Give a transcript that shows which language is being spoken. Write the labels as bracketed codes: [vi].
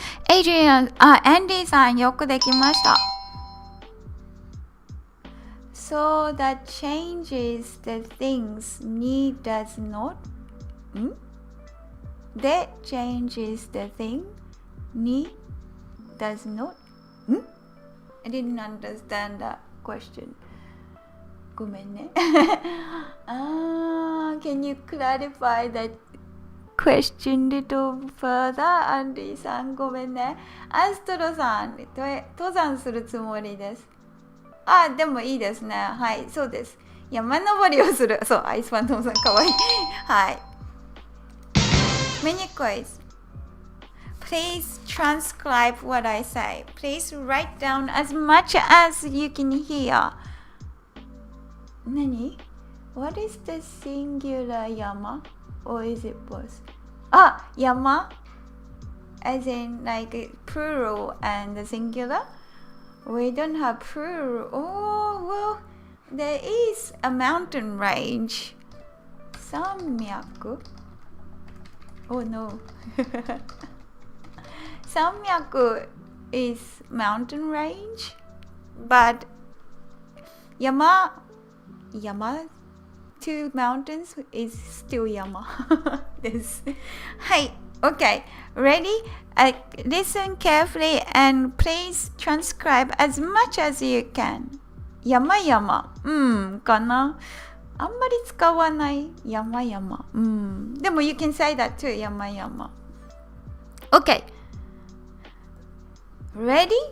[ja] エイリアン、アンディさん、よくできました。 [en] So that changes the things knee does not. That changes the thing knee does not. I didn't understand that question. [ja] ごめんね。 [en] Can you clarify that question little further? [ja] アンディさん、ごめんね。アストロさん、登山するつもりです。でもいいですね。はい、そうです。山登りをする。そう、アイスファントムさん、かわいい。 [en] はい。Mini quiz. Please transcribe what I say. Please write down as much as you can hear. [ja] 何? [en] What is the singular yama? Or is it both? Yama? As in like plural and the singular? We don't have plural. Oh, well, there is a mountain range. [ja] 山脈?Oh no. [en] 山脈 is mountain range, but yama to mountains is still yama. です。はい。Okay. Ready? Listen carefully and please transcribe as much as you can. [ja] 山かなあんまり使わない山でも [en] you can say that too [ja] 山Okay. [en] Ready?